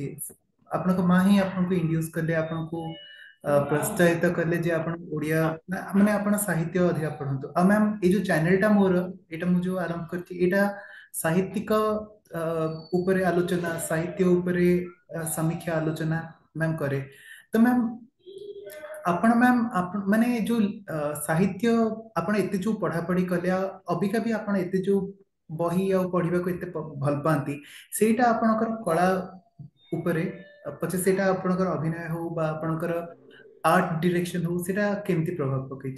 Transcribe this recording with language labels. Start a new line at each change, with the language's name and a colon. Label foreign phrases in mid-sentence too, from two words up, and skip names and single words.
Odia: ଆପଣଙ୍କ ମା ହିଁ ଆପଣଙ୍କୁ ଇଣ୍ଡ୍ୟୁସ୍ କଲେ, ଆପଣଙ୍କୁ ପ୍ରୋତ୍ସାହିତ କଲେ ଯେ ଆପଣ ଓଡ଼ିଆ, ମାନେ ଆପଣ ସାହିତ୍ୟ ଅଧିକା ପଢନ୍ତୁ। ଆଉ ମ୍ୟାମ୍, ଏଇ ଯୋଉ ଚ୍ୟାନେଲଟା ମୋର, ଏଇଟା ମୁଁ ଯୋଉ ଆରମ୍ଭ କରିଛି, ଏଇଟା ସାହିତ୍ୟିକ ଉପରେ ଆଲୋଚନା, ସାହିତ୍ୟ ଉପରେ ସମୀକ୍ଷା ଆଲୋଚନା,
Hindi: मैम करे। तो मैम
Odia: ଆପଣ ମ୍ୟାମ୍ ଆପଣ ମାନେ ଯୋଉ ସାହିତ୍ୟ ଆପଣ ଏତେ ଯୋଉ ପଢାପଢି କଲେ ଆଉ ଅବିକା ବି ଆପଣ ଏତେ ଯୋଉ ବହି ଆଉ ପଢିବାକୁ ଏତେ ଭଲ ପାଆନ୍ତି, ସେଇଟା ଆପଣଙ୍କର କଳା ଉପରେ ପଛେ ସେଇଟା ଆପଣଙ୍କର ଅଭିନୟ ହଉ ବା ଆପଣଙ୍କର
English: art direction
Odia: ହଉ, ସେଇଟା କେମିତି ପ୍ରଭାବ ପକେଇଛି?